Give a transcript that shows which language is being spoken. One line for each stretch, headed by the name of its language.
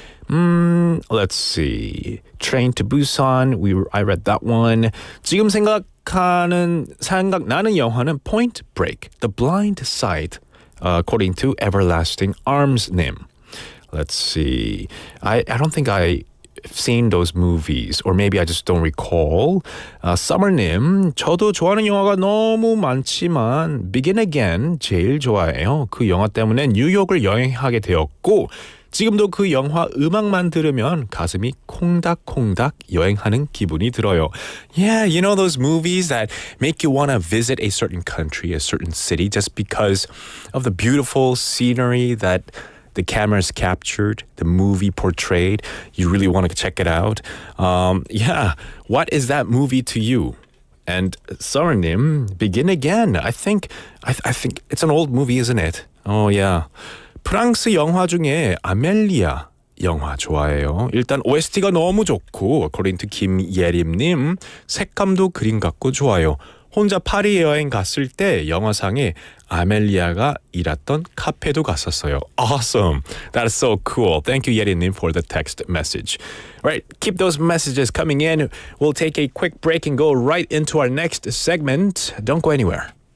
English: Let's see. Train to Busan. I read that one.
Korean: 지금 생각나는 영화는 Point Break, The Blind Side.
English: According to Everlasting Arms님. Let's see. I don't think I've seen those movies, or maybe I just don't recall.
Korean: Summer님, 저도 좋아하는 영화가 너무 많지만 Begin Again 제일 좋아해요. 그 영화 때문에 뉴욕을 여행하게 되었고 지금도 그 영화 음악만 들으면 가슴이 콩닥콩닥 여행하는 기분이 들어요.
English: Yeah, you know those movies that make you want to visit a certain country, a certain city, just because of the beautiful scenery that the camera's captured, the movie portrayed. You really want to check it out. Yeah, what is that movie to you? And Summer님, Begin Again. I think it's an old movie, isn't it? Oh, yeah.
Korean: 프랑스 영화 중에 아멜리아 영화 좋아해요. 일단 OST가 너무 좋고
English: according to
Korean: 김예림님 색감도 그림 같고 좋아요. 혼자 파리 여행 갔을 때 영화상에 아멜리아가 일했던 카페도 갔었어요.
English: Awesome. That is so cool. Thank you, 예림님, for the text message. All right, keep those messages coming in. We'll take a quick break and go right into our next segment. Don't go anywhere.